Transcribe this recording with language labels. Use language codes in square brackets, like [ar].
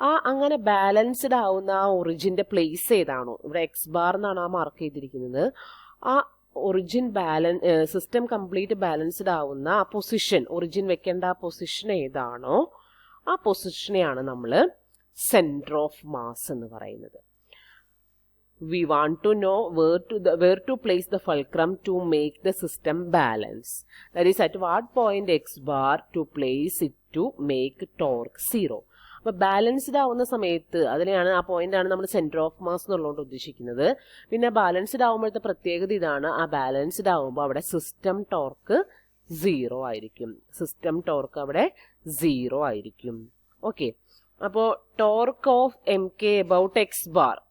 [ml] അങ്ങനെ ബാലൻസ്ഡ് ആവുന്ന ആ ഒറിജിൻ്റെ പ്ലേസ് ഏതാണോ, ഇവിടെ എക്സ് ബാർ എന്നാണ് ആ മാർക്ക് ചെയ്തിരിക്കുന്നത്, ആ ഒറിജിൻ സിസ്റ്റം കംപ്ലീറ്റ് ബാലൻസ്ഡ് ആവുന്ന ആ പൊസിഷൻ, ഒറിജിൻ വെക്കേണ്ട ആ പൊസിഷൻ ഏതാണോ ആ പൊസിഷനെയാണ് നമ്മൾ സെൻറ്റർ ഓഫ് മാസ് എന്ന് പറയുന്നത്. [en] We want to know where to place the fulcrum to make the system balance. That is, at what point x bar to place it to make torque 0. [ml] അപ്പോൾ balanced ആവുന്ന സമയത്ത് അതിനെയാണ്, ആ പോയിന്റാണ് നമ്മൾ centre of mass എന്നുള്ളതുകൊണ്ട് ഉദ്ദേശിക്കുന്നത്. പിന്നെ ബാലൻസ്ഡ് ആവുമ്പോഴത്തെ പ്രത്യേകത ഇതാണ്, ആ ബാലൻസ്ഡ് ആവുമ്പോൾ അവിടെ സിസ്റ്റം ടോർക്ക് 0 ആയിരിക്കും. സിസ്റ്റം ടോർക്ക് അവിടെ 0 ആയിരിക്കും. ഓക്കെ, അപ്പോൾ [en] Torque of M K about X bar.